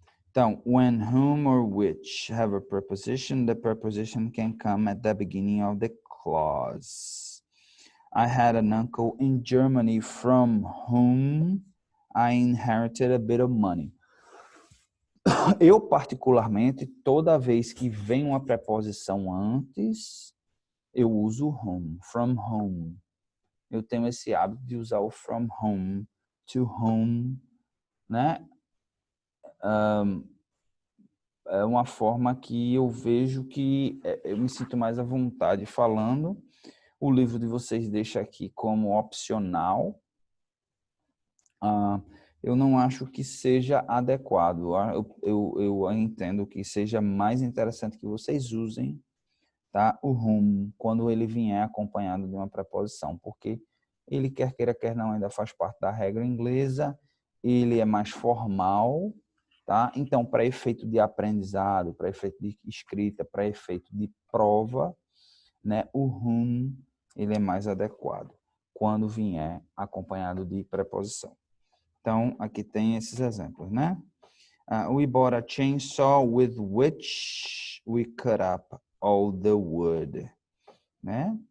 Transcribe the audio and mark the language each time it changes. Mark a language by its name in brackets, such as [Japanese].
[Portuguese] Então, [English] when, whom, or which have a preposition, the preposition can come at the beginning of the clause. I had an uncle in Germany from whom I inherited a bit of money. [Portuguese] Eu, particularmente, toda vez que vem uma preposição antes, eu uso whom, [English] from whom. [Portuguese] Eu tenho esse hábito de usar o [English] from whom, to whom, [Portuguese] né? É uma forma que eu vejo que eu me sinto mais à vontade falando. O livro de vocês deixa aqui como opcional. Eu não acho que seja adequado. Eu entendo que seja mais interessante que vocês usem, tá, o whom quando ele vier acompanhado de uma preposição, porque ele, quer queira, quer não, ainda faz parte da regra inglesa, ele é mais formal, tá? Então, para efeito de aprendizado, para efeito de escrita, para efeito de prova, né, o whom ele é mais adequado quando vier acompanhado de preposição. Então, aqui tem esses exemplos, né? [English] We bought a chainsaw with which we cut up all the wood, né?